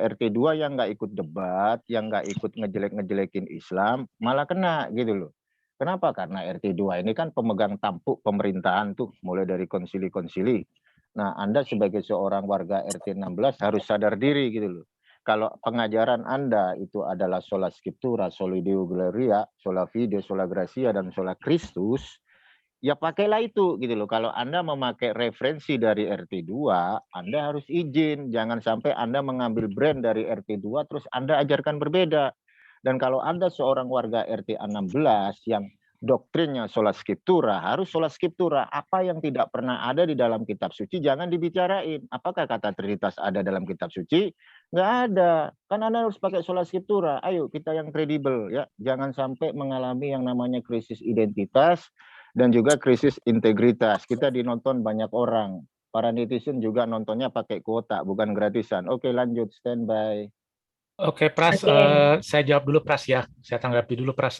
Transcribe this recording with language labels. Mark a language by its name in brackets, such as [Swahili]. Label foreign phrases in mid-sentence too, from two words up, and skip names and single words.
[Indonesian] RT2 yang nggak ikut debat, yang nggak ikut ngejelek-ngejelekin Islam, malah kena gitu loh. Kenapa? Karena RT2 ini kan pemegang tampuk pemerintahan tuh, mulai dari konsili-konsili. Nah, Anda sebagai seorang warga RT16 harus sadar diri gitu loh. Kalau pengajaran Anda itu adalah [Latin] sola scriptura, soli deo gloria, sola fide, sola gratia, dan sola Christus, [Indonesian] ya pakailah itu gitu loh. Kalau Anda memakai referensi dari RT2, Anda harus izin. Jangan sampai Anda mengambil brand dari RT2 terus Anda ajarkan berbeda. Dan kalau Anda seorang warga RT16 yang doktrinnya [Latin] sola scriptura, [Indonesian] harus [Latin] sola scriptura. [Indonesian] Apa yang tidak pernah ada di dalam kitab suci jangan dibicarain. Apakah kata Trinitas ada dalam kitab suci? Nggak ada. Kan Anda harus pakai [Latin] sola scriptura. [Indonesian] Ayo kita yang kredibel ya. Jangan sampai mengalami yang namanya krisis identitas dan juga krisis integritas. Kita dinonton banyak orang. Para netizen juga nontonnya pakai kuota, bukan gratisan. Oke, lanjut, standby. Oke, Pras, saya jawab dulu, Pras ya. Saya tanggapi dulu, Pras.